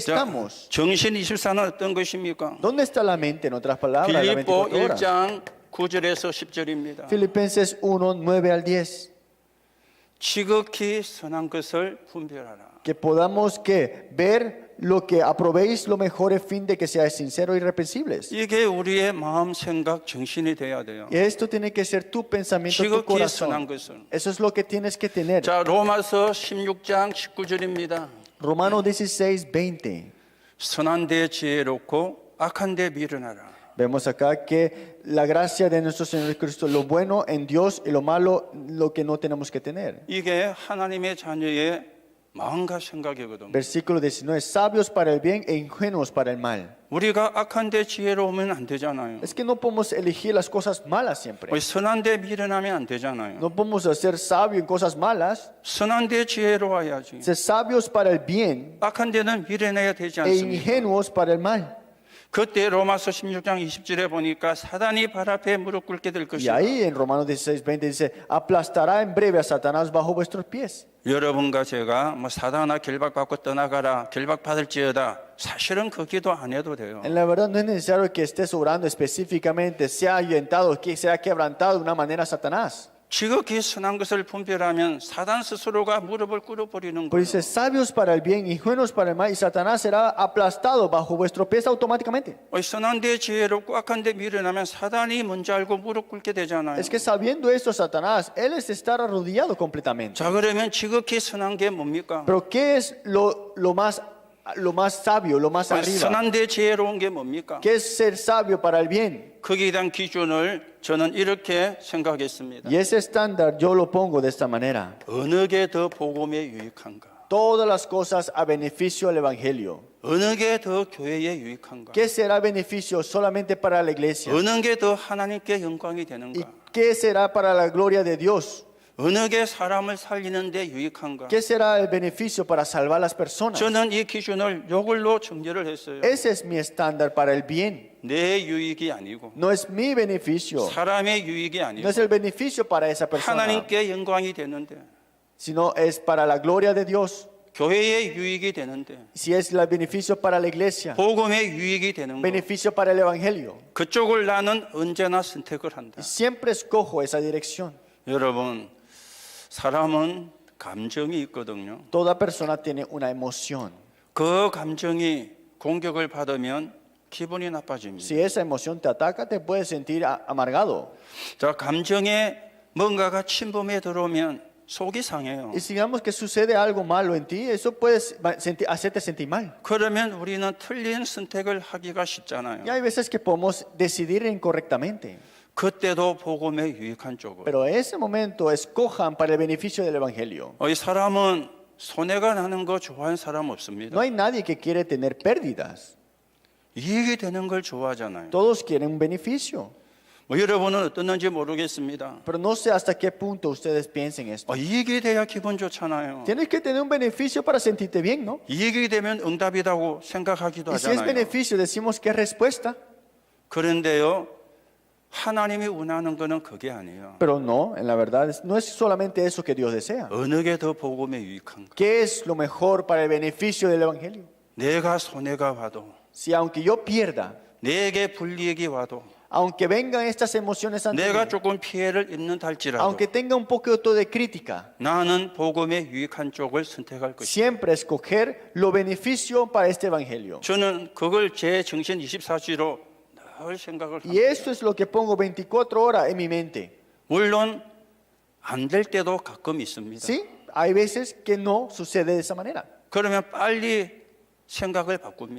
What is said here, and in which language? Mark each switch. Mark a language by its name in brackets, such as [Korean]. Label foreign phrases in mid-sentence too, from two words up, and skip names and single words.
[Korean] 자, [Spanish] estamos. [Korean] 정신 24는 어떤 것입니까? [Spanish] ¿Dónde está la mente, en otras palabras, las [Korean] 빌립보 [Spanish] 24 horas? [Korean] 1장 9절에서 10절입니다. [Spanish] Filipenses 1, 9 al 10. [Korean] 지극히 선한 것을 분별하라. [Spanish] Que podamos que ver lo que aprobéis lo mejor a fin de que seáis sinceros y irreprensibles. [Korean] 이게 우리의 마음, 생각, 정신이 돼야 돼요. [Spanish] Y esto tiene que ser tu pensamiento, tu [Korean] 지극히 선한 [Spanish] corazón. [Korean] 것을. [Spanish] Eso es lo que tienes que tener. [Korean] 자, 로마서 16장 19절입니다. [Spanish] Romanos 16, 20. [Korean] 선한 데 지혜롭고 악한 데 미련하라. [Spanish] Vemos acá que la gracia de nuestro Señor Cristo, lo bueno en Dios y lo malo, lo que no tenemos que tener. [Korean] 이게 하나님의 자녀의 마음과 생각이거든요. [Spanish] Versículo 19, sabios para el bien e ingenuos para el mal. [Korean] 우리가 악한 데 지혜로우면 안 되잖아요. [Spanish] Es que no podemos elegir las cosas malas siempre. [Korean] 선한 데 미련하면 안 되잖아요. [Spanish] No podemos ser sabios en cosas malas, [Korean] 선한 데 지혜로워야지. [Spanish] ser sabios para el bien [Korean] 악한 데는 미련해야 되지 [Spanish] e [Korean] 않습니까? [Spanish] ingenuos para el mal. [Korean] 그때 로마서 16장 20절에 보니까 사단이 발 앞에 무릎 꿇게 될 [Spanish] Y [Korean] 것이다. [Spanish] ahí en Romanos 16, 20 dice, aplastará en breve a Satanás bajo vuestros pies. [Korean] 여러분과 제가 사단아 결박받고 떠나가라 결박받을지어다 사실은 그 기도 안 해도 돼요. [Spanish] En la verdad no es necesario que estés orando específicamente, sea ahuyentado, que sea quebrantado de una manera a Satanás. [Korean] 지극히 선한 것을 분별하면 사단 스스로가 무릎을 꿇어버리는 [Spanish] Pero [Korean] 거예요. [Spanish] dice, sabios para el bien, ingenuos para el mal, y Satanás será aplastado bajo vuestros pies automáticamente. [Korean] 선한 데 지혜롭고 악한 데 미련하면 사단이 먼저 알고 무릎 꿇게 되잖아요. [Spanish] Es que sabiendo esto, Satanás, él es estar arrodillado completamente. [Korean] 자, 그러면 지극히 선한 게 뭡니까? [Spanish] Pero ¿qué es lo más lo más sabio, lo más arriba. [Korean] 선한데 지혜로운 게 뭡니까? [Spanish] ¿Qué es ser sabio para el bien? [Korean] 거기에 대한 기준을 저는 이렇게 생각했습니다. [Spanish] Y ese estándar yo lo pongo de esta manera. [Korean] 어느 게 더 복음에 유익한가? [Spanish] Todas las cosas a beneficio del Evangelio. [Korean] 어느 게 더 교회에 유익한가? [Spanish] ¿Qué será beneficio solamente para la iglesia? [Korean] 어느 게 더 하나님께 영광이 [Spanish] ¿Y [Korean] 되는가? [Spanish] qué será para la gloria de Dios? [Korean] 어느 게 사람을 살리는 데 유익한가? [Spanish] ¿Qué será el beneficio para salvar a las personas? [Korean] 저는 이 기준을 이걸로 정제를 했어요. [Spanish] Ese es mi estándar para el bien. [Korean] 내 유익이 아니고 [Spanish] No es mi beneficio. [Korean] 사람의 유익이 [Spanish] No [Korean] 아니고 [Spanish] es el beneficio para esa persona, [Korean] 하나님께 영광이 되는데 [Spanish] sino es para la gloria de Dios. [Korean] 교회의 유익이 되는데 [Spanish] Si es el beneficio para la iglesia, [Korean] 복음의 유익이 되는 거 [Spanish] beneficio para el Evangelio. [Korean] 그쪽을 나는 언제나 선택을 한다. [Spanish] Siempre escojo esa dirección. [Korean] 여러분 사람은 감정이 있거든요. [Spanish] Toda persona tiene una emoción. [Korean] 그 감정이 공격을 받으면 기분이 나빠집니다. [Spanish] Si esa emoción te ataca, te puedes sentir amargado. [Korean] 자, 감정에 뭔가가 침범해 들어오면 속이 상해요. [Spanish] Y digamos que sucede algo malo en ti, eso puede hacerte sentir mal. [Korean] 그러면 우리는 틀린 선택을 하기가 쉽잖아요. [Spanish] Y hay veces que podemos decidir incorrectamente. [Korean] 그때도 복음에 유익한 쪽을. [Spanish] Pero en ese momento escojan para el beneficio del Evangelio. [Korean] 이 사람은 손해가 나는 거 좋아하는 사람 없습니다. [Spanish] No hay nadie que quiere tener pérdidas. [Korean] 이익이 되는 걸 좋아하잖아요. [Spanish] Todos quieren un beneficio. [Korean] 뭐 여러분은 어떻는지 모르겠습니다. [Spanish] Pero no sé hasta qué punto ustedes piensen esto. [Korean] 이익이 돼야 기분 좋잖아요. [Spanish] Tienes que tener un beneficio para sentirte bien, ¿no? [Korean] 이익이 되면 응답이라고 생각하기도 [Spanish] Y si es [Korean] 하잖아요. [Spanish] beneficio, decimos que es respuesta. [Korean] 그런데요, 하나님이 원하는 거는 그게 아니에요. [Spanish] Pero no, en la verdad, no es solamente eso que Dios desea. [Korean] 어느 게 더 복음에 유익한가? [Spanish] ¿Qué es lo mejor para el beneficio del Evangelio? [Korean] 내가 손해가 와도, [Spanish] Si aunque yo pierda, [Korean] 내게 불이익이 와도, [Spanish] aunque vengan estas emociones ante [Korean] 내가 [Spanish] mí, [Korean] 조금 피해를 입는다 할지라도 [Spanish] aunque tenga un poquito de crítica, [Korean] 나는 복음에 유익한 쪽을 선택할 것이다. [Spanish] siempre escoger lo beneficio para este Evangelio. [Korean] 저는 그걸 제 정신 24시로 늘 생각을 [Spanish] Y [Korean] 합니다. [Spanish] eso es lo que pongo 24 horas en mi mente. [Korean] 물론 안 될 때도 가끔 있습니다. [Spanish] ¿Sí? Hay veces que no sucede de esa manera. [Korean] 그러면 빨리 생각을 바꿉니다.